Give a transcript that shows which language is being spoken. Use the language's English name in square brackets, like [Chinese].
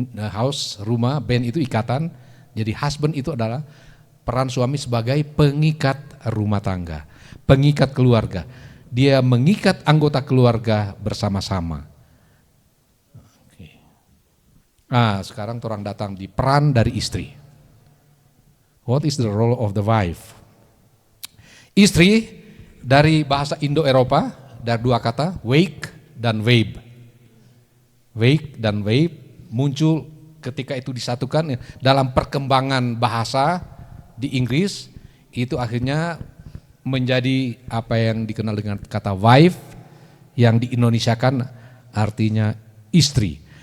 [Indonesian] House rumah, band itu ikatan. Jadi husband itu adalah peran suami sebagai pengikat rumah tangga, pengikat keluarga. Dia mengikat anggota keluarga bersama-sama. Oke. Nah, sekarang orang datang di peran dari istri. [English] What is the role of the wife? [Indonesian] Istri dari bahasa Indo-Eropa, dari dua kata, wake dan wave. Wake dan wave muncul ketika itu disatukan dalam perkembangan bahasa di Inggris, itu akhirnya menjadi apa yang dikenal dengan kata wife, yang di-Indonesiakan artinya istri.